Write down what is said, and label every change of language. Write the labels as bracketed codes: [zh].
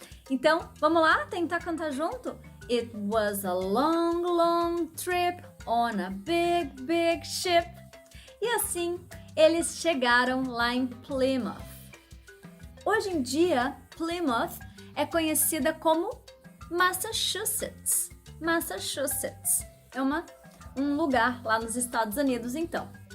[pt] Então, vamos lá tentar cantar junto? [en] It was a long, long trip on a big, big ship. [pt] E assim, eles chegaram lá em Plymouth. Hoje em dia, Plymouth é conhecida como Massachusetts. Massachusetts é um lugar lá nos Estados Unidos, então.